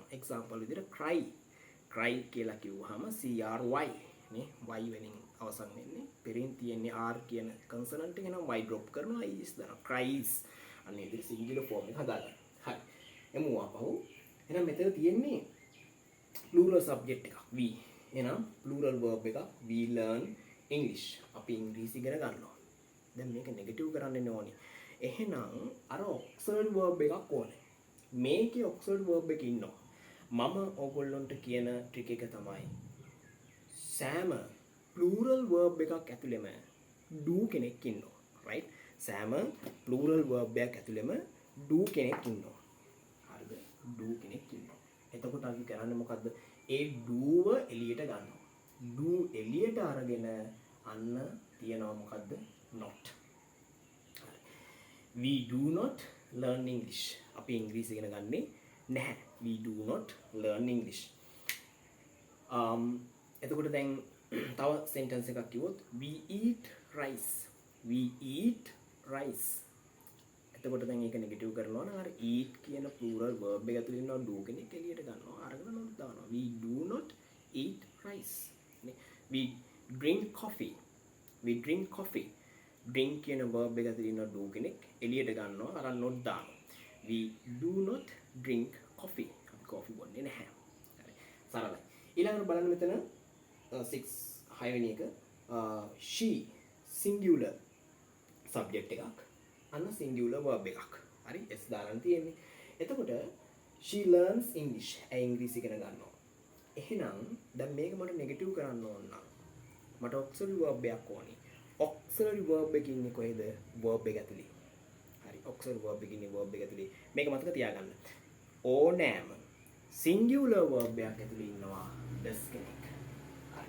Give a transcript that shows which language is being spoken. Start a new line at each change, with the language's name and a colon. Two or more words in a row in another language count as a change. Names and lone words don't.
Sinhala: example විදිහට cry කියලා කිව්වහම cry නේ y වලින් අවසන් වෙන්නේ පෙරින් තියෙන්නේ r කියන consonant එක නම්
English: y drop
Sinhala: කරනවා ies දානවා. cries අනේ ඉතින් singular form එක හදාගන්න. හරි. එමු ආපහු. එහෙනම් මෙතන තියෙන්නේ plural subject එකක් we. එහෙනම් plural verb එකක්
English: we learn English.
Sinhala: අපි ඉංග්‍රීසි ඉගෙන ගන්නවා. දැන් මේක නෙගටිව් කරන්න ඕනේ. එහෙනම් අර auxiliary verb එකක් ඕනේ. මේකේ auxiliary verb එක ඉන්නවා. මම ඕගොල්ලන්ට කියන ට්‍රික් එක තමයි සෑම plural verb එකක් ඇතුළෙම do කෙනෙක් ඉන්නවා. right? සෑම plural verb එකක් ඇතුළෙම do කෙනෙක් ඉන්නවා. හරිද? do කෙනෙක් ඉන්නවා. එතකොට අපි කරන්නේ මොකද්ද? ඒ do ව එළියට ගන්නවා. do එළියට අරගෙන අන්න තියනවා මොකද්ද?
English: not. we do not learn English.
Sinhala: අපි ඉංග්‍රීසි ඉගෙන ගන්නේ නැහැ.
English: we do not learn English. එතකොට දැන් තව sentence එකක් කිව්වොත් we eat rice. we eat rice.
Sinhala: එතකොට දැන් ඒක නෙගටිව් කරනවා නම් අර eat කියන plural verb එක ඇතුළේ ඉන්නවා do කෙනෙක් එළියට ගන්නවා අරගෙන not දානවා.
English: We do not eat rice.
Sinhala: නේ.
English: We drink coffee. We drink coffee.
Sinhala: drink කියන verb එක ඇතුළේ ඉන්නවා do කෙනෙක් එළියට ගන්නවා අර not දානවා.
English: We do not drink coffee.
Sinhala: අපි coffee බොන්නේ නැහැ. හරි. සරලයි. ඊළඟට බලන්න මෙතන 6 වෙනි එක she
English: singular subject
Sinhala: එකක් අන්න singular verb එකක්. හරි s දාලා තියෙන්නේ. එතකොට she learns English. ඒ ඉංග්‍රීසි ඉගෙන ගන්නවා. එහෙනම් දැන් මේක මට නෙගටිව් කරන්න ඕන නම් මට auxiliary verb එකක් ඕනේ. auxiliary verb එක ඉන්නේ කොහෙද? verb එක ඇතුලේ. හරි auxiliary verb එක ඉන්නේ verb එක ඇතුලේ. මේක මතක තියාගන්න. ඕනෑම singular verb එකක් ඇතුලේ ඉන්නවා
English: does
Sinhala: කෙනෙක්. හරි.